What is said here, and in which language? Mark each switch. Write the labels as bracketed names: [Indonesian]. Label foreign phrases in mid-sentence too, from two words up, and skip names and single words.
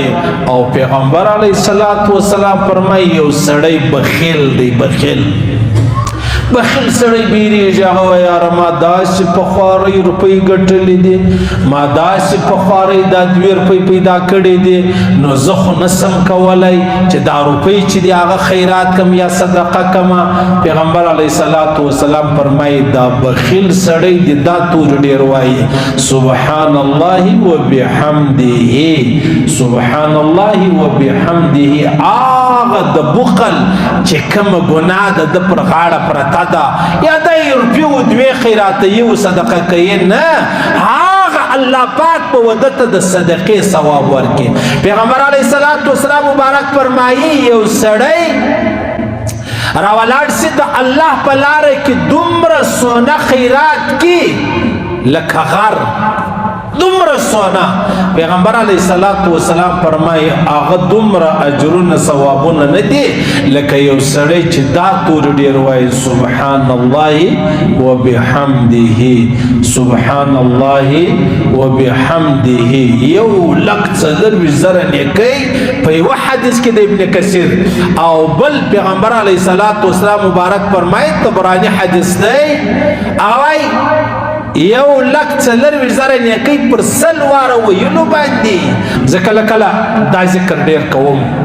[Pashto] او پیغمبر [Arabic] علیه الصلوۃ والسلام [Pashto] فرمایي یو سړی بخیل دی بخیل سړی بیریږي هغه وایي یاره ما داسې پخوارۍ روپۍ ګټلې دي ما داسې پخوارۍ دا 2 روپۍ پیدا کړې دي نو زه خو نسم کولی چې دا روپۍ چې دي هغه خیرات کم یا صدقه کمه. پیغمبر [Arabic] علیه الصلوۃ والسلام [Pashto] فرمایي دا بخیل سړی دی دا تور ډېر وایي [Arabic] سبحان الله وبحمده سبحان الله وبحمده [Pashto] هغه د بخل چې کومه ګناه ده د پر غاړه پرته ده یا د روپیو 2 خیرات یو صدقه کوي نه هغه الله پاک په ودته د صدقې ثواب ورکړي. پیغمبر [Arabic] علیه الصلوۃ والسلام [Pashto] مبارک فرمایي یو سړی راولاړ سي د الله په لاره کې دومره سونه خیرات کی لکه غر دومره سونا پیغمبر [Arabic] علیه الصلاۃ والسلام [Pashto] فرمایي هغه دومره اجرونه ثوابونه نه دي لکه یو سړی چې دا تور ډیر وایي [Arabic] سبحان الله وبحمده سبحان الله وبحمده [Pashto] یو لک څلور زره نیکي په یو حدیث کې د ابن کثیر او بل پیغمبر [Arabic] علیه الصلاۃ والسلام [Pashto] مبارک فرمایي طبرانی حدیث دی اوای یو لک څلور زره نیکي پر سل واره ویلو باندې ځکه کله دا ذکر ډیر کوم